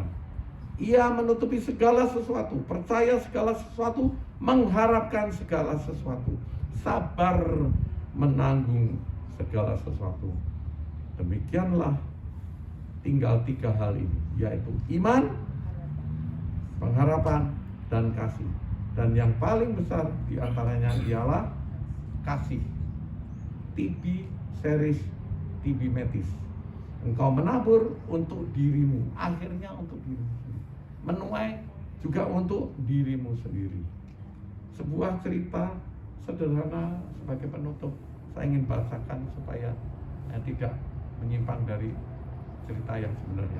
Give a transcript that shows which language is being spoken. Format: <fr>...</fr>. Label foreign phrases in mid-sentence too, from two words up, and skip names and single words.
<id>Ia menutupi segala sesuatu, percaya segala sesuatu, mengharapkan segala sesuatu, sabar menanggung segala sesuatu. Demikianlah tinggal 3 hal ini, yaitu iman, pengharapan, dan kasih. Dan yang paling besar diantaranya ialah kasih.</id> <la>Tibi seris, tibi metis.</la> <id>Engkau menabur untuk dirimu, akhirnya untuk dirimu sendiri. Menuai juga untuk dirimu sendiri. Sebuah cerita sederhana sebagai penutup saya ingin bacakan supaya tidak menyimpang dari cerita yang sebenarnya.</id>